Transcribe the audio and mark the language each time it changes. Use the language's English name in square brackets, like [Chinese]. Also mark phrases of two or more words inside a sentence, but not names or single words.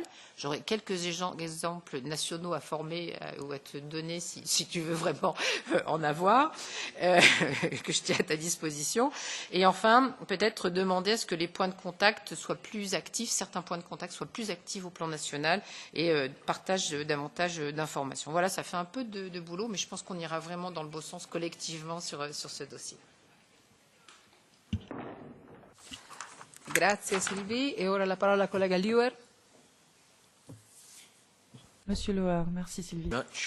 [French] J'aurai quelques exemples nationaux à former ou à te donner si tu veux vraiment en avoir, que je tiens à ta disposition. Et enfin, peut-être demander à ce que les points de contact soient plus actifs, certains points de contact soient plus actifs au plan national et partagent davantage d'informations. Voilà, ça fait un peu de boulot, mais je pense qu'on ira vraiment dans le bon sens collectivement sur ce dossier. [Italian] Grazie Sylvie. E ora la parola al collega Liuer. [French] Monsieur Loer, merci Sylvie.